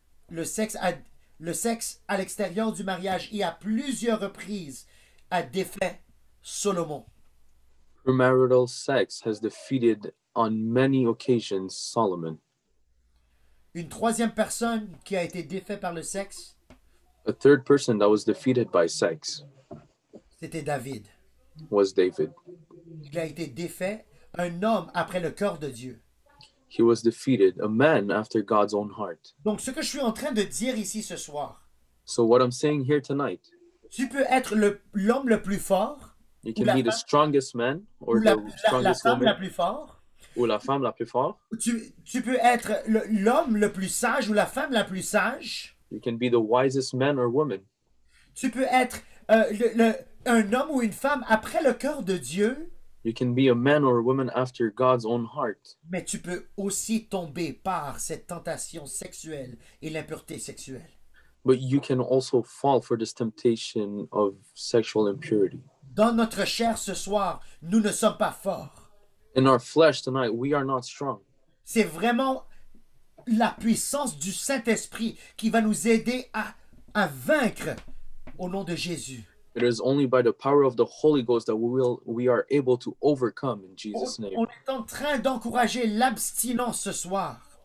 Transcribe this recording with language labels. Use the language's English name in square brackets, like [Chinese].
[French] Le sexe à l'extérieur du mariage et à plusieurs reprises a défait Solomon. [English] Premarital sex has defeated on many occasions Solomon. [French] Une troisième personne qui a été défait par le sexe, [English] A third person that was defeated by sex [French] c'était David. [English] was David. [French] Il a été défait, un homme après le cœur de Dieu. [English] He was defeated, a man after God's own heart. [French] Donc, ce que je suis en train de dire ici ce soir, [English] So what I'm saying here tonight, [French] tu peux être l'homme le plus fort, [English] you [French] ou [English] can be the strongest man or [French] ou la [English] the strongest [French] femme la [English] woman [French] plus forte. ou la femme la plus forte. Tu peux être l'homme le plus sage ou la femme la plus sage. [English] You can be the wisest man or woman. [French] Tu peux être un homme ou une femme après le cœur de Dieu, [English] You can be a man or a woman after God's own heart. [French] mais tu peux aussi tomber par cette tentation sexuelle et l'impureté sexuelle. [English] But you can also fall for this temptation of sexual impurity. [French] Dans notre chair ce soir, nous ne sommes pas forts. [English] In our flesh tonight, we are not strong. [French] C'est vraiment la puissance du Saint-Esprit qui va nous aider à vaincre au nom de Jésus. [English] It is only by the power of the Holy Ghost that we are able to overcome in Jesus' name. [French] On est en train d'encourager l'abstinence ce soir.